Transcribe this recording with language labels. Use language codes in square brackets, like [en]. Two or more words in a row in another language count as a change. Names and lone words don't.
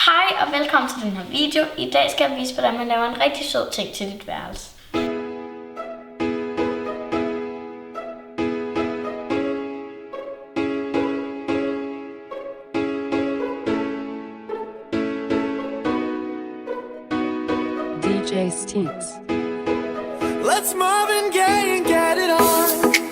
[da] Hej og velkommen til den her video. I dag skal jeg vise, hvordan man laver en rigtig sød ting til dit værelse. DJ Steaks. [en] Let's Marvin Gaye and get it on.